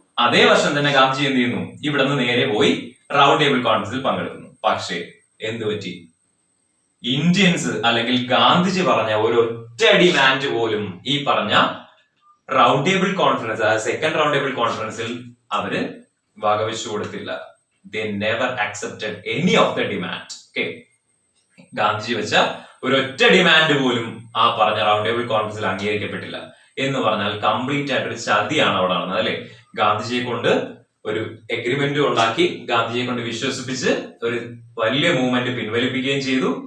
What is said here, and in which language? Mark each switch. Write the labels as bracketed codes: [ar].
[ml] അതേ വർഷം തന്നെ ഗാന്ധിജി എന്ത് ചെയ്യുന്നു? ഇവിടെ നിന്ന് നേരെ പോയി റൗണ്ട് ടേബിൾ കോൺഫറൻസിൽ പങ്കെടുക്കുന്നു. പക്ഷേ എന്ത് പറ്റി? ഇന്ത്യൻസ് അല്ലെങ്കിൽ ഗാന്ധിജി പറഞ്ഞ ഒരൊറ്റ ഡിമാൻഡ് പോലും ഈ പറഞ്ഞ റൗണ്ട് ടേബിൾ കോൺഫറൻസ്, അതായത് സെക്കൻഡ് റൗണ്ട് ടേബിൾ കോൺഫറൻസിൽ അവര് വകവെച്ചു കൊടുത്തില്ല. [en] They never accepted any of the demand. [ml] Okay, Gandhiji വെച്ച ഒരൊറ്റ ഡിമാൻഡ് പോലും ആ പറഞ്ഞ റൗണ്ട് ടേബിൾ കോൺഫറൻസിൽ അംഗീകരിക്കപ്പെട്ടില്ല. എന്ന് പറഞ്ഞാൽ കംപ്ലീറ്റ് ആയിട്ട് ഒരു ചതിയാണ് അവിടെ നടന്നത് അല്ലെ. ഗാന്ധിജിയെ കൊണ്ട് ഒരു എഗ്രിമെന്റ് ഉണ്ടാക്കി, ഗാന്ധിജിയെ കൊണ്ട് വിശ്വസിപ്പിച്ച് ഒരു വലിയ മൂവ്മെന്റ് പിൻവലിപ്പിക്കുകയും ചെയ്തു.